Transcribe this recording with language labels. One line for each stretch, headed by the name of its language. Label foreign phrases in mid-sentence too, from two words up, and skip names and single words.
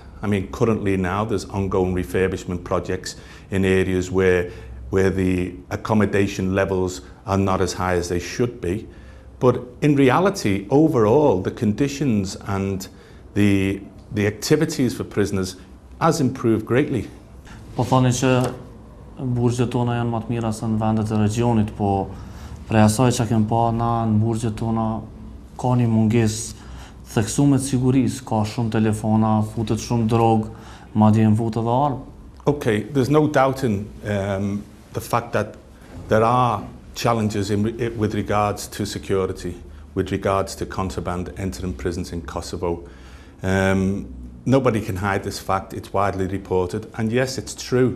English: Currently now there's ongoing refurbishment projects in areas where the accommodation levels are not as high as they should be. But in reality, overall, the conditions and the activities for prisoners has improved greatly.
Albanian: Po thoni që burgjet tona janë më të mira se në vendet e regionit, po prej asaj që kem pa na në burgjet tona ka një mungesë theksuar të sigurisë, ka shumë telefona, futet shumë drogë, madje futet edhe armë.
English: Okay, there's no doubting the fact that there are challenges with regards to security. with regards to contraband entering prisons in Kosovo. Nobody can hide this fact, it's widely reported, and yes, it's true.